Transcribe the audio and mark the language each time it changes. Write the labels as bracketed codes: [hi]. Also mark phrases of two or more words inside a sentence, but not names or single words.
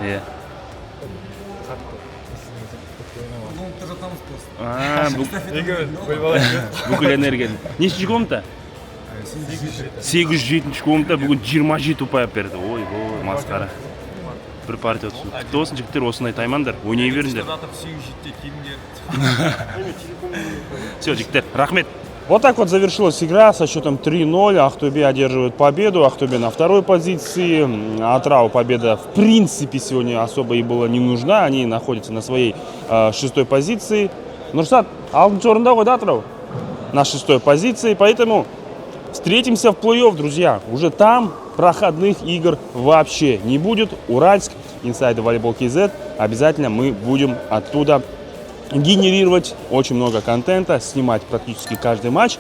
[kk] Бүкіл энергияны. Нешінші комната? 807-ші комната бүгін 27 ұпай берді. Ой, масқара. Бір партия өтсін. Құтты болсын жігіттер, осындай таймандар. Ойнай беріңдер. Все, жігіттер, рахмет. [ru] Вот так вот завершилась игра со счетом 3-0. Ахтубе одерживает победу. Ахтубе на второй позиции. Атырау победа в принципе сегодня особо и была не нужна. Они находятся на своей 6-й позиции. [kk] Нурсат, алтынчы орында ғой, да, Атырау? [ru] На 6-й позиции. Поэтому встретимся в плей-офф, друзья. Уже там проходных игр вообще не будет. Уральск, Inside Volleyball KZ. Обязательно мы будем оттуда генерировать очень много контента, снимать практически каждый матч.